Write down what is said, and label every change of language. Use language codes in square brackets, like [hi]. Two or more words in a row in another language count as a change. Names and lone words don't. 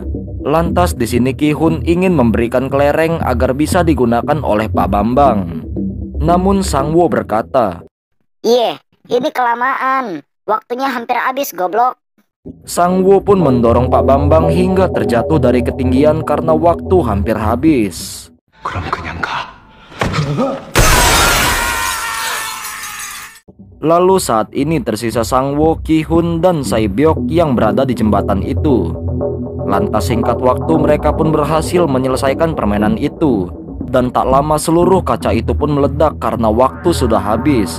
[id] Lantas di sini Ki-hun ingin memberikan kelereng agar bisa digunakan oleh Pak Bambang. Namun Sangwoo berkata, Ini kelamaan. Waktunya hampir habis goblok." Sangwoo pun mendorong Pak Bambang hingga terjatuh dari ketinggian karena waktu hampir habis. [ko] 그럼 그냥 가. [id] Lalu saat ini tersisa Sangwoo, Ki-hun, dan Sae-byok yang berada di jembatan itu. Lantas singkat waktu mereka pun berhasil menyelesaikan permainan itu. Dan tak lama seluruh kaca itu pun meledak karena waktu sudah habis.